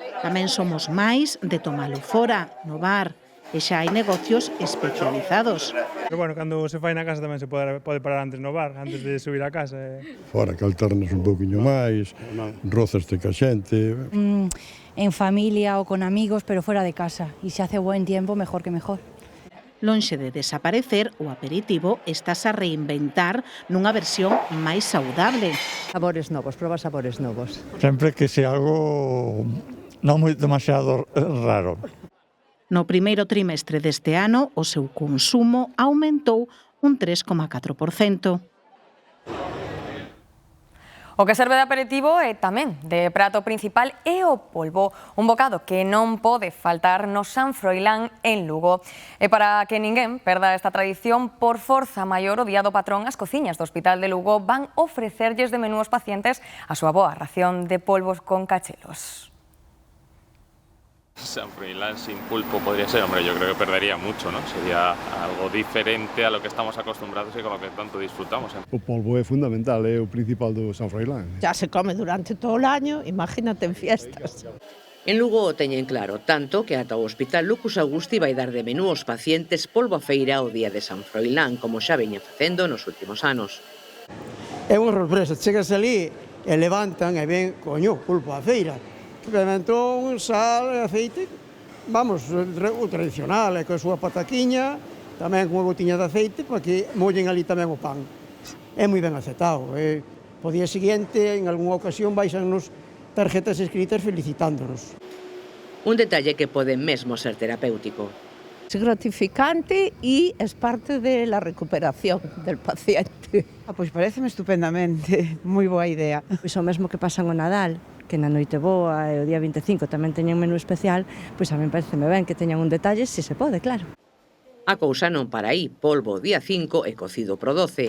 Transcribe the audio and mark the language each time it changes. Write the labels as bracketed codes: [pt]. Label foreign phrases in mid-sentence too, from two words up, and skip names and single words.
[gl] Tamén somos máis de tomalo fora, no bar. E xa hai negocios especializados. Pero bueno, cando se fai na casa tamén se pode parar antes no bar, antes de subir a casa. Fora que alternas un pouquiño máis, rozaste ca xente. En familia ou con amigos, pero fora de casa. [es] E se hace buen tiempo, mejor que mejor. [gl] Lonxe de desaparecer, o aperitivo estás a reinventar nunha versión máis saudable. Sabores novos, proba sabores novos. Sempre que sea algo non moi demasiado raro. No primeiro trimestre deste ano, o seu consumo aumentou un 3,4%. O que serve de aperitivo e tamén de prato principal é o polvo, un bocado que non pode faltar no San Froilán en Lugo. E para que ninguén perda esta tradición, por forza maior o día do patrón, as cociñas do Hospital de Lugo van ofrecerlles de menú aos pacientes a súa boa ración de polvos con cachelos. [es] San Froilán sin pulpo podría ser, hombre, yo creo que perdería mucho, ¿no? Sería algo diferente a lo que estamos acostumbrados y con lo que tanto disfrutamos. [gl] O polvo é fundamental, é o principal do San Froilán. [es] Ya se come durante todo o año, imagínate en fiestas. [gl] En Lugo o teñen claro, tanto que ata o Hospital Lucus Augusti vai dar de menú aos pacientes polvo a feira o día de San Froilán, como xa veña facendo nos últimos anos. É unha sorpresa, chegas ali e levantan e ven, coño, pulpo a feira. Pimentón, sal e aceite, vamos, o tradicional, e coa súa pataquiña, tamén con unha gotiña de aceite, para que mollen ali tamén o pan. É moi ben aceptado. Po día seguinte, en algunha ocasión, baixannos tarjetas escritas felicitándonos. Un detalle que pode mesmo ser terapéutico. [es] Es gratificante y es parte de la recuperación del paciente. [gl] Pois pareceme estupendamente, moi boa idea. Pois o mesmo que pasa no Nadal, que na Noite Boa e o día 25 tamén teñen menú especial, pois a mí pareceme ben que teñan un detalle, se se pode, claro. A cousa non para aí, polvo o día 5 e cocido pro 12.